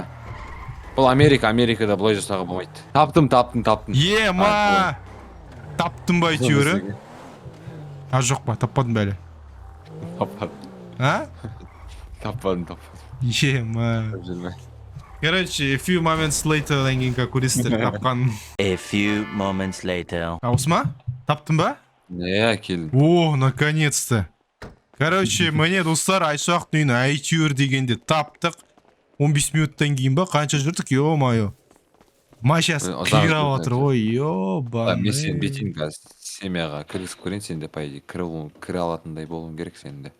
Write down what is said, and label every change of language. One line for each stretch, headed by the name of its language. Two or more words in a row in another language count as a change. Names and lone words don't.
Kazakh: Бұл Америкада былай жасауға болмайды. Таптым. Ема! Таптым ба әйтеуір? Жоқ па, таппадым ба әлі? Таппадым. Ема. Короче,
English: a few moments later
Kazakh: деген кейін как көресіздер тапқан.
English: A few moments later.
Kazakh: Осы ма? Таптым ба? келдім.
Russian: О, наконец-то.
Kazakh: Короче, міне достар, Айшуақтың үйін әйтеуір дегенде таптық. 15 минуттан кейін ба? Қанша жүрдік?
Russian: Ё-моё.
Kazakh: Майшасы қирап отыр.
Russian: Ой, ё-баны.
Kazakh: Мен сен бетейін қазір семьяға кіргізіп көрейін, сен де
Russian: по идее
Kazakh: кіре алатындай болуың керек сен де.